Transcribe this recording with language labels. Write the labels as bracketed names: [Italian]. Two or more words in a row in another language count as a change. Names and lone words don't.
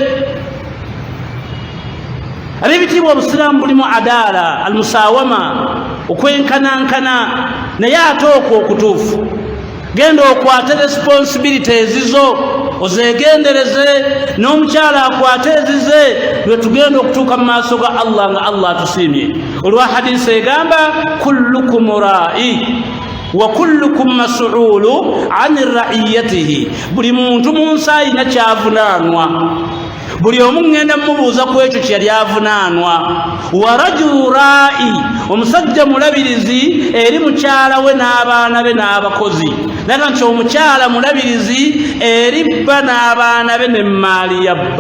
[Ganda] Ab'ebitiibwa obusiraamu bulimu [Arabic] العدالة المساواة, [Ganda] okwenkanankana, naye ate okwo okutuufu. Genda okwate responsibility ezizo ozegendereze, n'omukyala akwate ezize, lwe tugenda okutuuka mu maaso ga Allah nga Allah atusiimye. Olwa hadisi egamba [Arabic] كلكم راع وكلكم مسؤول عن رعيته, [Ganda] buli muntu mu nsi alina kyavunaanwa, buli omu ŋŋenda mmubuuza ku ekyo kye yali avunaanwa. [Arabic] والرجل راع, [Ganda] omusajja mulabirizi eri mukyala we n'abaana be n'abakozi. Naga nti omukyala mulabirizi eri bba n'abaana be n'emmaali ya bba.